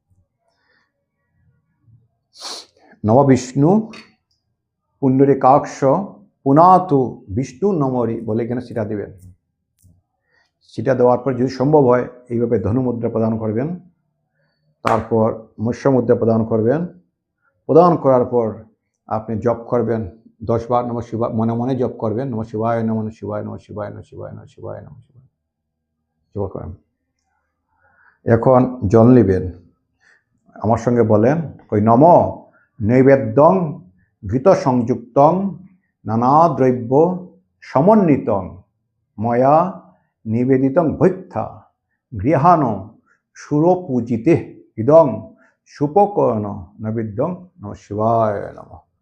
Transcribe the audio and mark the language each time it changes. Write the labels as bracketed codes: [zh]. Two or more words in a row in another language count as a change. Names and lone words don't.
[sa] নম বিষ্ণু পুণ্ডরীকাক্ষ পুনাতু বিষ্ণু নমরি [bn] বলে এখানে সেটা দেবেন। সেটা দেওয়ার পর যদি সম্ভব হয় এইভাবে ধনুমুদ্রা প্রদান করবেন, তারপর মৎস্য মুদ্রা প্রদান করবেন। প্রদান করার পর আপনি জপ করবেন 10 বার [sa] নমঃ শিবায়, [bn] মনে মনে জপ করবেন [sa] নমঃ শিবায় নমঃ শিবায় নমঃ শিবায় [bn] নমঃ শিবায় নমঃ শিবায় নমঃ শিবায় জপ করেন। এখন জল নেবেন, আমার সঙ্গে বলেন, ওই [sa] নম নৈবেদ্যং ঘৃত সংযুক্তং নানা দ্রব্য সমন্বিতং ময়া নিবেদিতং ভৈক্ষা গৃহাণ সুরপূজিতে ইদং সুপকর্ণ নৈবেদ্যং নমঃ শিবায় নমঃ।